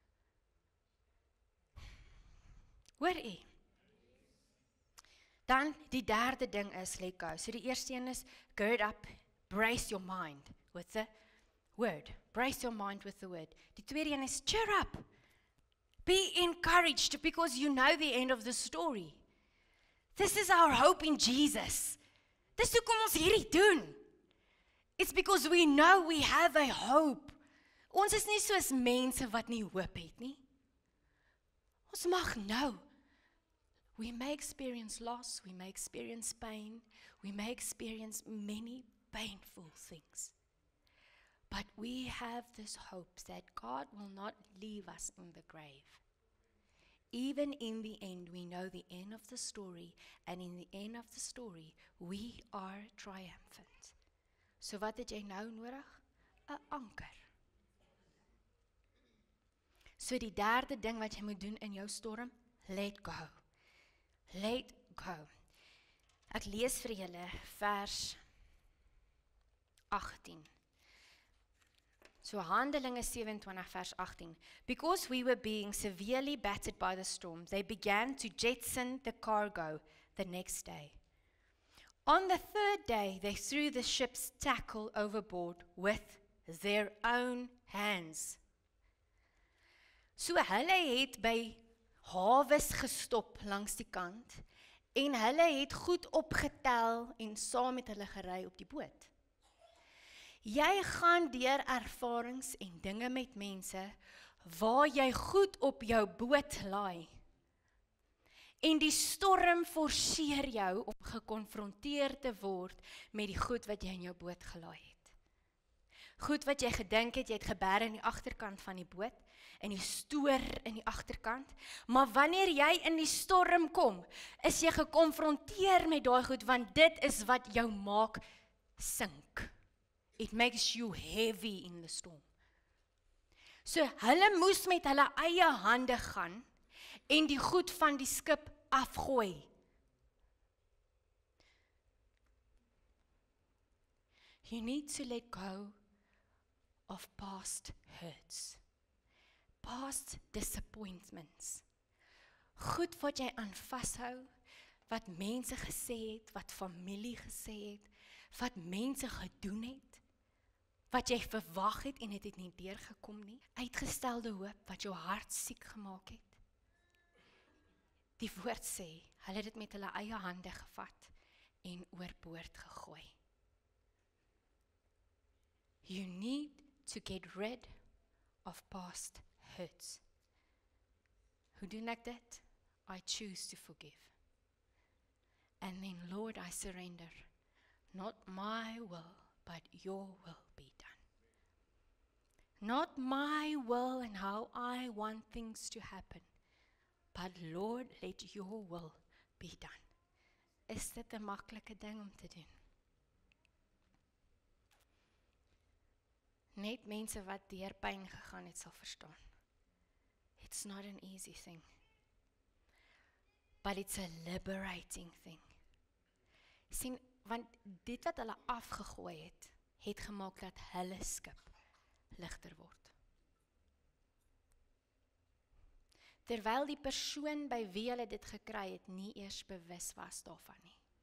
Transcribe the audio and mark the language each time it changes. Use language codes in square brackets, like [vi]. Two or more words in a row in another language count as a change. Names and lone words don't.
[af] Hoor jy? Dan die derde ding is [en] let go. [af] So die eerste een is [en] gird up, brace your mind with the word. Brace your mind with the word. [af] Die tweede een is [en] cheer up. Be encouraged because you know the end of the story. This is our hope in Jesus. [af] Dis hoekom ons hierdie doen. [en] It's because we know we have a hope. [af] Ons is nie soos mense wat nie hoop het nie. Ons mag nou. [en] We may experience loss, we may experience pain, we may experience many painful things. But we have this hope that God will not leave us in the grave. Even in the end, we know the end of the story, and in the end of the story, we are triumphant. [af] So wat het jy nou nodig? 'n Anker. So die derde ding wat jy moet doen in jou storm, [en] let go. Let go. [af] Ek lees vir julle vers 18. So Handelinge 27 vers 18. [en] Because we were being severely battered by the storm, they began to jettison the cargo the next day. On the third day, they threw the ship's tackle overboard with their own hands. [af] So hulle het by hawes gestop langs die kant en hulle het goed opgetel en saam met hulle gery op die boot. Jy gaan deur ervarings en dinge met mense waar jy goed op jou boot laai. En die storm forceer jou om gekonfronteer te word met die goed wat jy in jou boot gelaai het. Goed wat jy gedink het, jy het geberg in die agterkant van die boot, en die stoor in die agterkant, maar wanneer jy in die storm kom, is jy gekonfronteer met daai goed, want dit is wat jou maak sink. [en] It makes you heavy in the storm. [af] So hulle moes met hulle eie hande gaan en die goed van die skip afgooi. [en] You need to let go of past hurts, past disappointments. [af] Goed wat jy aan vashou, wat mense gesê het, wat familie gesê het, wat mense gedoen het, wat jy verwag het en het nie deurgekom nie, uitgestelde hoop wat jou hart siek gemaak het. Die woord sê, hulle het dit met hulle eie hande gevat en oorboord gegooi. [en] You need to get rid of past hurts. [af] Hoe doen ek dit? [en] I choose to forgive. And then, Lord, I surrender. Not my will, but your will be done. Not my will and how I want things to happen, but Lord, let your will be done. [af] Is dit 'n maklike ding om te doen? Net mense wat deur pyn gegaan het sal verstaan. [en] It's not an easy thing, but it's a liberating thing. [af] Sien, want dit wat hulle afgegooi het gemaak dat hulle skip ligter word. Terwyl die persoon by wie hulle dit gekry het nie eers bewus was daarvan nie.